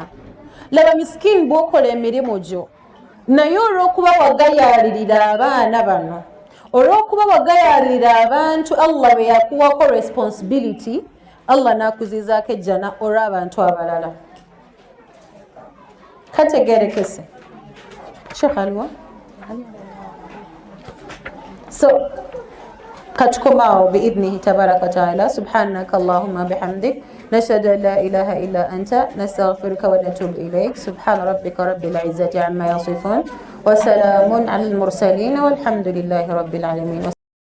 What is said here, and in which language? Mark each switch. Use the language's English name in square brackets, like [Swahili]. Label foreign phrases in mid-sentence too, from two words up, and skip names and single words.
[Ganda] Laba miskini bw'okola emirimu gyo, naye olw'okuba wagayaalirira abaana bano, olw'okuba wagayaalirira abantu Allah be yakuwako responsibility, Allah n'akuziizaako ejjana olw'abantu abalala. Kategerekese. Sheikh Alwa. So katukomao [Arabic] بإذنه تبارك وتعالى. سبحانك اللهم وبحمدك نشهد أن لا إله إلا أنت نستغفرك ونتوب إليك. سبحان ربك رب العزة عما يصفون وسلام على المرسلين والحمد لله رب العالمين.